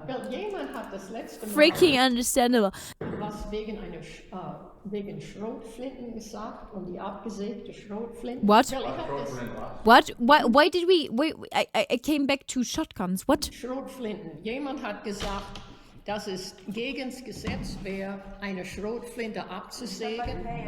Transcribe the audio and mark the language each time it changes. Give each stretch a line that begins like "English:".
German: Jemand hat das letzte Mal
English: Freaking understandable.
German: was wegen Schrotflinten gesagt und die abgesägte Schrotflinten.
English: What?
German: Weil ich hab das
English: What? Why did we... Wait, I came back to shotguns. What?
German: Schrotflinten. Jemand hat gesagt, dass es gegen das Gesetz wäre, eine Schrotflinte abzusägen.